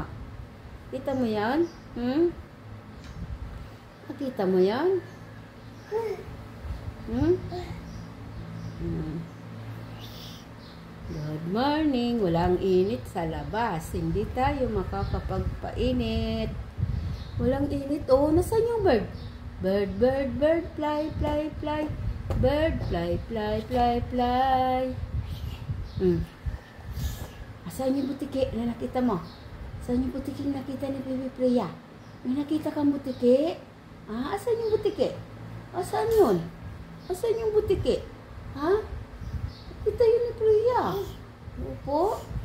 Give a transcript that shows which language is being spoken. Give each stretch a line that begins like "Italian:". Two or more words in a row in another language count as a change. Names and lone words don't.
Filipino: Kita mo yun? Nakita mo yun?
English: Good morning.
Filipino: Walang init sa labas. Hindi tayo makakapagpainit. Walang init. Oh, nasaan yung bird?
English: Bird, bird, bird, fly, fly, fly. Bird, fly, fly, fly, fly.
Filipino: Asan yung butiki na nakita mo? Asan yung butiki na nakita ni Baby Priya? May nakita kang butiki? Asan yung butiki? Asan yun? Asan yung butiki? Ha? Nakita yun ni Priya. Opo.